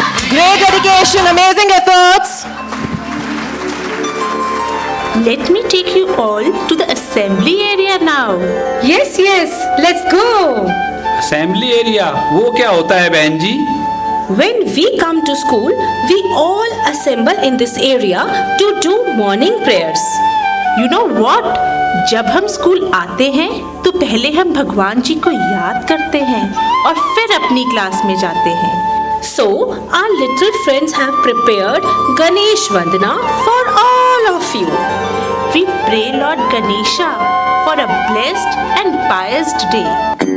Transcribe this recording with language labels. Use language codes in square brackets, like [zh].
[en] Great dedication, amazing efforts. Let me take you all to the assembly area now. Yes, yes. Let's go. [hi] Assembly area, वो क्या होता है बहन जी? [en] When we come to school, we all assemble in this area to do morning prayers. You know what? [hi] जब हम school आते हैं तो पहले हम भगवान जी को याद करते हैं और फिर अपनी क्लास में जाते हैं. [en] So, our little friends have prepared Ganesh Vandana for all of you. We pray Lord Ganesha for a blessed and pious day.